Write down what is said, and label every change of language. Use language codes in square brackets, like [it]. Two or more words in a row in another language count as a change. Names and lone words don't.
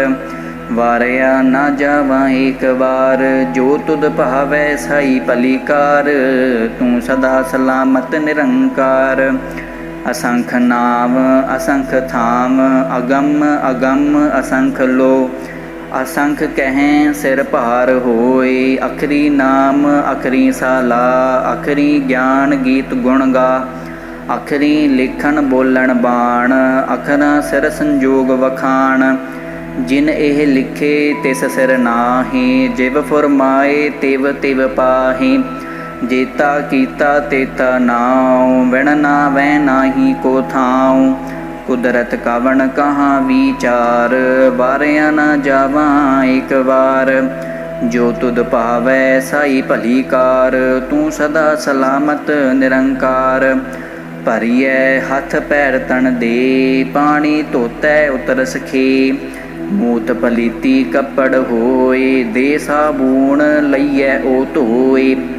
[pa] ਵਾਰਿਆ ਨਾ ਜਾਵਾਂ ਏਕ ਵਾਰ, ਜੋ ਤੁਧ ਭਾਵੈ ਸਾਈ ਭਲੀ ਕਾਰ। ਤੂੰ ਸਦਾ ਸਲਾਮਤ ਨਿਰੰਕਾਰ। ਅਸੰਖ ਨਾਮ ਅਸੰਖ ਥਾਮ, ਅਗੰਮ ਅਗੰਮ ਅਸੰਖ ਲੋ। ਅਸੰਖ ਕਹੇਂ ਸਿਰ ਭਾਰ ਹੋਏ। ਅਖਰੀ ਨਾਮ ਅਖਰੀ ਸਾਲਾ, ਅਖਰੀ ਗਿਆਨ ਗੀਤ ਗੁਣ ਗਾ। ਅਖਰੀ ਲਿਖਨ ਬੋਲਨ ਬਾਣ, ਅਖਰਾ ਸਿਰ ਸੰਜੋਗ ਵਖਾਣ। ਜਿਨ ਏਹ ਲਿਖੇ ਤਿਸ ਸਿਰ ਨਾਹਿ, ਜਿਵ ਫੁਰਮਾਏ ਤਿਵ ਤਿਵ ਪਾਹਿ। ਜੇਤਾ ਕੀਤਾ ਤੇਤਾ ਨਾਉ, ਵਿਣ ਨਾਵੈ ਨਾਹਿ ਕੋ ਥਾਉ। ਕੁਦਰਤ ਕਵਨ ਕਹਾਂ ਵਿਚਾਰ, ਵਾਰਿਆ ਨ ਜਾਵਾਂ ਏਕ ਬਾਰ। ਜੋ ਤੁਦ ਪਾਵੈ ਸਾਈ ਭਲੀ ਕਾਰ, ਤੂ ਸਦਾ ਸਲਾਮਤ ਨਿਰੰਕਾਰ। ਭਰੀਐ ਹਥ ਪੈਰ ਤਨ ਦੇ, ਪਾਣੀ ਧੋਤੈ ਉਤਰ ਸਖੇ। ਮੂਤ ਪਲੀਤੀ ਕਪੜ ਹੋਏ, ਦੇ ਸਾਬੂਣ ਲਈਐ ਓ ਧੋਏ।